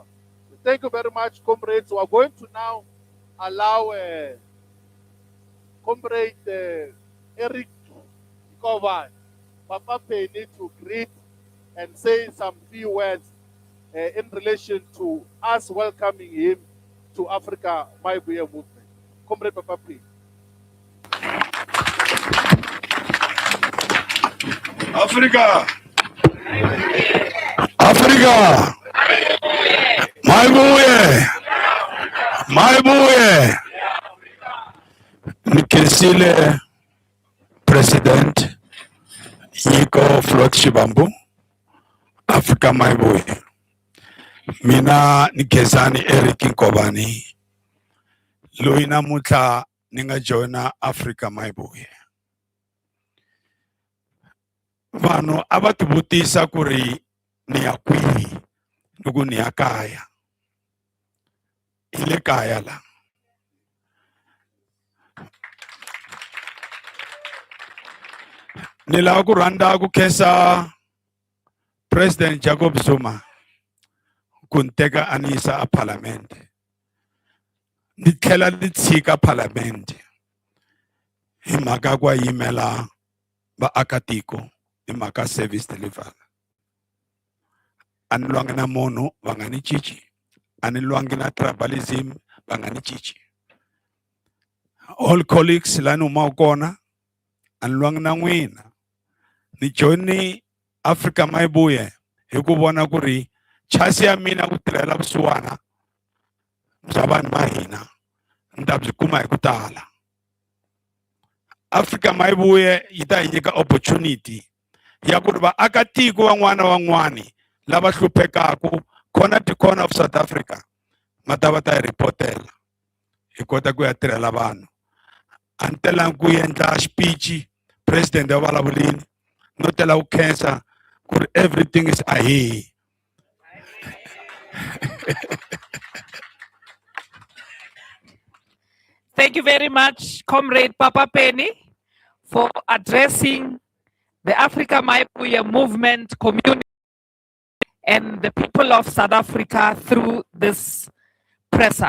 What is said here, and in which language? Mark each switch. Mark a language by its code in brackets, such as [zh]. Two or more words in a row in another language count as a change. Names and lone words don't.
[en] Thank you very much, comrades. We are going to now allow Comrade Eric Kovan, Papa Penny, to greet and say some few words in relation to us welcoming him to Africa Mayibuye movement. Comrade Papa Penny. Africa! Africa! Mayibuye! [ts] Mayibuye! Nikesile President Yiko Floyd Shivambu, Africa Mayibuye. Mina nikezani Eric Nkobani. Loina mutla ninga joina Africa Mayibuye. Vanhu avativutisa kuri ni ya kwihi loko ni ya kaya. Ile kaya la. Ni lava ku rhandza ku khensa President Jacob Zuma ku ni teka a ni yisa a Parliament. Ni tlhela ni tshika Parliament hi mhaka ku yimela vaakatiko hi mhaka [en] service delivery. [ts] A ni lwangi na munhu va nga ni cinci. A ni lwangi na tribalism va nga ni cinci. [en] All colleagues [ts] la ni humaka kona a ni lwangi na n'wina. Ni joini Africa Mayibuye hi ku vona ku ri chance ya mina ku tirhela vusiwana bya vanhu va hina ni ta byi kuma hi ku tala. Africa Mayibuye yi ta hi nyika opportunity ya ku ri vaakatiko van'wana na van'wani lava hluphekaka [en] corner to corner of South Africa [ts] ma ta va ta hi ripotela hi kota ku ya tirhela vanhu. A ni telangi ku endla speech president ya vulavulini no tela ku khensa ku ri [en] everything is ahead. Thank you very much, Comrade Papa Penny, for addressing the Africa Mayibuye movement community and the people of South Africa through this presser.